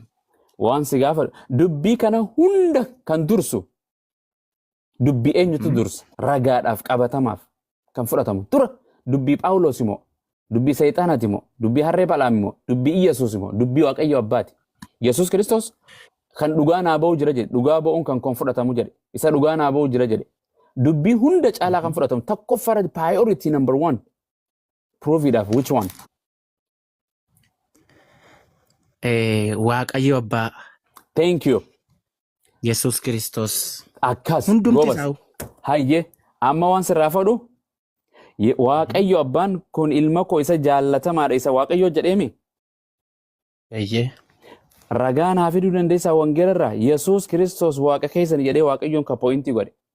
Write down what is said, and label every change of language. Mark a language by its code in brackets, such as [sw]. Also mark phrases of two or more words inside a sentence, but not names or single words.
[om] Waan si gaafa dubbii kana hunda kan dursu dubbii eenyutu dursa ragaadhaaf qabatamaaf kan fudhatamu dura dubbii Phaawulos moo dubbii Seexaanaati moo dubbii harree Bal'aam moo dubbii Iyesuus moo dubbii waaqayyo abbaati. Yesuus Kiristoos kan dhugaa naa ba'u jira jedhe dhugaa ba'uun kan fudhatamu jedhe isa dhugaa naa ba'u jira jedhe dubbii hunda caalaa kan fudhatamu tokkoffara [en] priority number 1 [om] proviidhaaf [en] which one? [om] Waaqayyo abbaa. [en] Thank you. [om] Yesuus Kiristoos. Akkas. Hundumti isaa. Hayyee amma waan sirraa fudhu waaqayyo abbaan kun ilma koo isa jaallatamaadha isa waaqayyo jedheemi. Hayyee. Ragaa naa fiduu dandeessaa wangeelarraa Yesuus Kiristoos waaqa keessan jedhee waaqayyoon ka pooyintii godhe.